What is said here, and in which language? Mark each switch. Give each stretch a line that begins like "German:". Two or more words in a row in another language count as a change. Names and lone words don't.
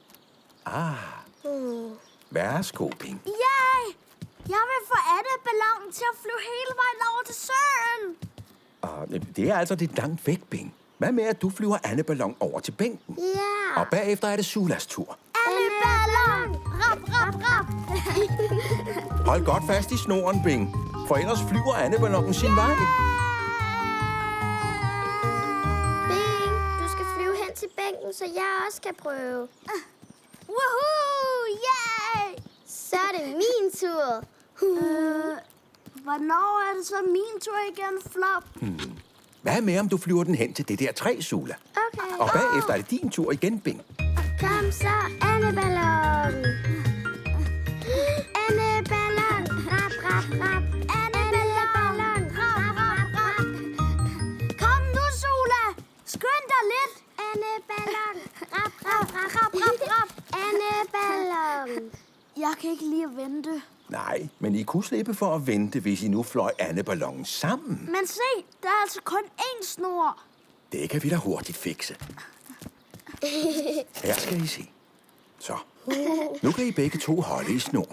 Danish: Værsgo, Ping. Yay! Jeg vil få andeballongen til at flyve hele vejen over til søen. Og det er altså lidt langt væk, Ping. Hvad med, at du flyver andeballon over til bænken? Ja. Og bagefter er det Sulas tur. Andeballon! Rap, rap, rap! Hold godt fast i snoren, Bing. For ellers flyver andeballongen sin vej. Bing, du skal flyve hen til bænken, så jeg også kan prøve. Woohoo! Yay! Så er det min tur. Hvornår er det så min tur igen, Flop? Hvad med, om du flyver den hen til det der træ, Sula? Okay. Og bagefter er det din tur igen, Bing. Kom så, andeballon. Andeballon. Rap, rap, rap. Andeballon. Rap, rap, rap. Kom nu, Sula! Skynd dig lidt! Andeballon. Rap, rap, rap, rap, rap, rap. Andeballon. Jeg kan ikke lide at vente. Nej, men I kunne slippe for at vente, hvis I nu fløj andeballongen sammen. Men se, der er altså kun én snor. Det kan vi da hurtigt fikse. Her skal I se. Så, nu kan I begge to holde i snoren.